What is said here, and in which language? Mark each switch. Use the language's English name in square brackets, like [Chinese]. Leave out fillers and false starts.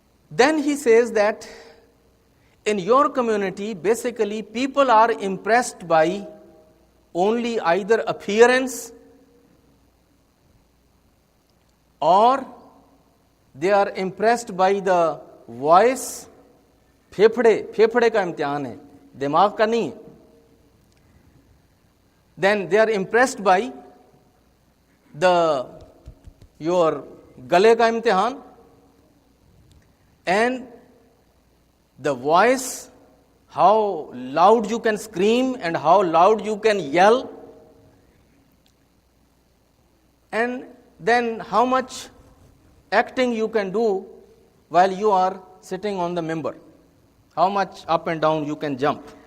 [English] Then he says that in your community, basically people are impressed by only either appearance or they are impressed by the voice. [Urdu] پھیپھڑے کا امتحان ہے, دماغ کا نہیں ہے. [English] Then they are impressed by your [Urdu] گلے کا امتحان [English] and the voice, how loud you can scream and how loud you can yell, and then how much acting you can do while you are sitting on the minbar, how much up and down you can jump.